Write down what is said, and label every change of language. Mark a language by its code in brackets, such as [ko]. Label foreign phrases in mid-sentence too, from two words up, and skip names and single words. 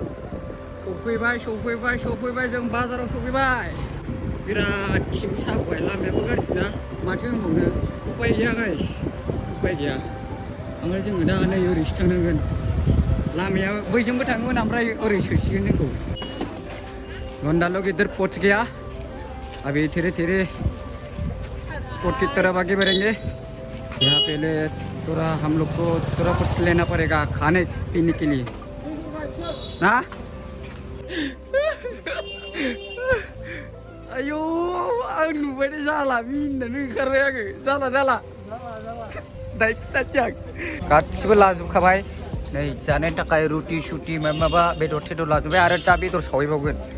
[brx] सफैबाय जों बाजाराव सफैबाय बिराद खिबु साबोबाय लामायाबो गाज्रि ना माथो होनबावनो उपाय गैया गाइस उपाय गैया ओमफ्राय जोङो दा नै ओरैसो थांनांगोन लामाया बैजोंबो थाङोमोन ओमफ्राय ओरै सोसिगोन जोंखौ लन्डाल' गिदिर पथ गैया [hi] अभी धीरे स्पॉट की तरफ आगे बढ़ेंगे यहाँ पहले थोड़ा हम लोग को थोड़ा कुछ लेना पड़ेगा खाने पीने के लिए ना [brx] आयो आं नुबाय जाला मिनिनानै ओंखारबाय आङो जाला दाय खिथासै आं गासिबो लाजोबखाबाय नै जानो थाखाय रुटि सुटि माबा बेदर थेदर लाजोबबाय आरो दा बेदर सावहैबावगोन